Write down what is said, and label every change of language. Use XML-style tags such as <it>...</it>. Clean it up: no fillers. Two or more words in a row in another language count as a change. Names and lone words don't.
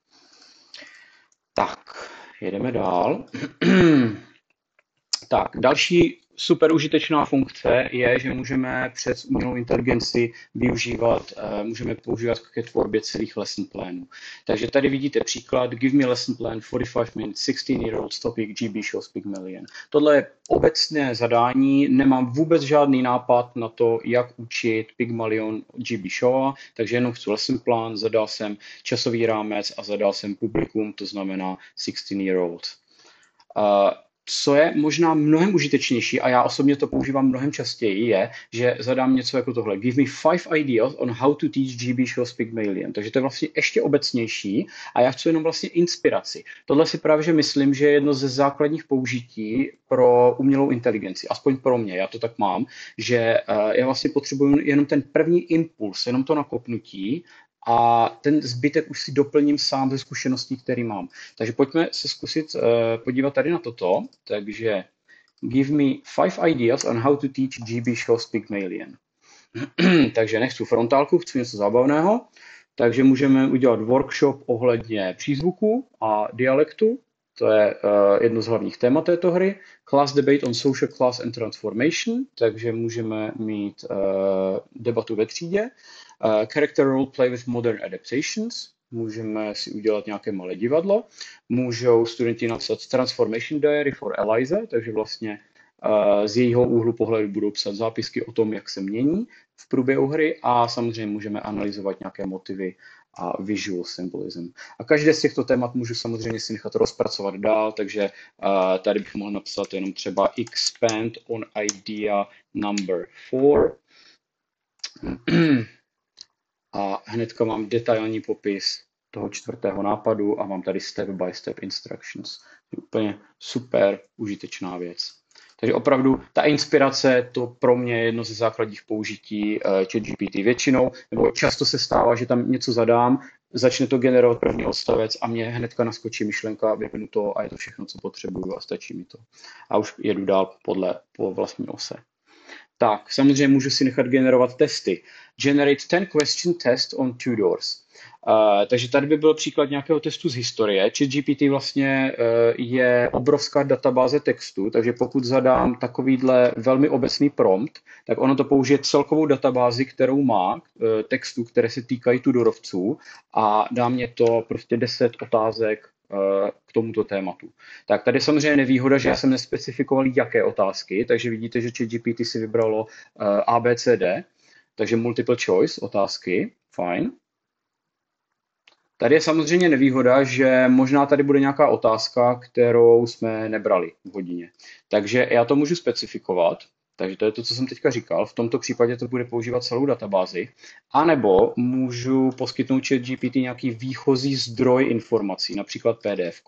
<cs>Tak, jedeme dál. Tak, další super užitečná funkce je, že můžeme přes umělou inteligenci můžeme používat ke tvorbě celých lesson plánů. Takže tady vidíte příklad,</cs> <en>give me lesson plan 45 minutes, 16-year-old topic, GB shows Pygmalion.</en> <cs>Tohle je obecné zadání, nemám vůbec žádný nápad na to, jak učit Pygmalion GB show, takže jenom chci lesson plán, zadal jsem časový rámec a zadal jsem publikum, to znamená 16-year-old. Co je možná mnohem užitečnější, a já osobně to používám mnohem častěji, je, že zadám něco jako tohle.</cs> <en>Give me 5 ideas on how to teach GB shows Pygmalion.</en> <cs>Takže to je vlastně ještě obecnější a já chci jenom vlastně inspiraci. Tohle si právě že myslím, že je jedno ze základních použití pro umělou inteligenci. Aspoň pro mě, já to tak mám, že já vlastně potřebuji jenom ten první impuls, jenom to nakopnutí, a ten zbytek už si doplním sám ze zkušeností, které mám. Takže pojďme se zkusit podívat tady na toto.</cs> <en>Takže give me 5 ideas on how to teach GB shows Pygmalion.</en> <cs>Takže nechci frontálku, chci něco zábavného. Takže můžeme udělat workshop ohledně přízvuku a dialektu. To je jedno z hlavních témat této hry.</cs> <en>Class debate on social class and transformation.</en> <cs>Takže můžeme mít debatu ve třídě.</cs> <en>Character role play with modern adaptations.</en> <cs>Můžeme si udělat nějaké malé divadlo. Můžou studenti napsat</cs> <en>transformation diary for Eliza,</en> <cs>takže vlastně z jejího úhlu pohledu budou psat zápisky o tom, jak se mění v průběhu hry a samozřejmě můžeme analyzovat nějaké motivy a</cs> <en>visual symbolism.</en> <cs>A každé z těchto témat můžu samozřejmě si nechat rozpracovat dál, takže tady bych mohl napsat jenom třeba</cs> <en>expand on idea number 4.</en> <cs>A hnedka mám detailní popis toho 4. nápadu a mám tady</cs> <en>step by step instructions.</en> <cs>Je úplně super užitečná věc. Takže opravdu ta inspirace, to pro mě je jedno ze základních použití ChatGPT většinou, nebo často se stává, že tam něco zadám, začne to generovat první odstavec a mě hnedka naskočí myšlenka, vypnu to a je to všechno, co potřebuju a stačí mi to. A už jedu dál po vlastní ose. Tak, samozřejmě můžu si nechat generovat testy.</cs> <en>Generate 10 question test on Tudors.</en> <cs>Takže tady by byl příklad nějakého testu z historie. ChatGPT vlastně je obrovská databáze textu, takže pokud zadám takovýhle velmi obecný prompt, tak ono to použije celkovou databázi, kterou má textů, které se týkají Tudorovců a dá mě to prostě 10 otázek k tomuto tématu. Tak tady je samozřejmě nevýhoda, že já jsem nespecifikoval, jaké otázky, takže vidíte, že ChatGPT si vybralo ABCD, takže</cs> <en>multiple choice</en> <cs>otázky, fajn. Tady je samozřejmě nevýhoda, že možná tady bude nějaká otázka, kterou jsme nebrali v hodině. Takže já to můžu specifikovat, takže to je to, co jsem teďka říkal. V tomto případě to bude používat celou databázi. A nebo můžu poskytnout ChatGPT nějaký výchozí zdroj informací, například PDF.</cs>